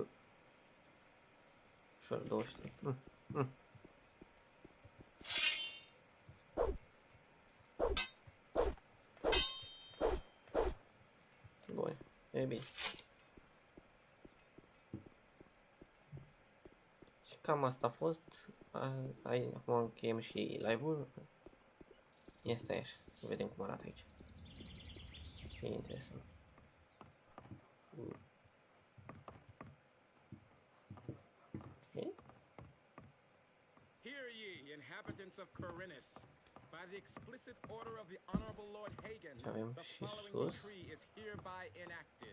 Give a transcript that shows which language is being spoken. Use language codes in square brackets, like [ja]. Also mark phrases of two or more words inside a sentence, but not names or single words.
[ro] Ușor, 23. Bun, e bine. Și cam asta a fost. Acum încheiem și live-ul. Este așa, să vedem cum arată aici. E interesant. Okay. [en] Hear ye, inhabitants of Khorinis. By the explicit order of the Honorable Lord Hagen, the following decree is hereby enacted.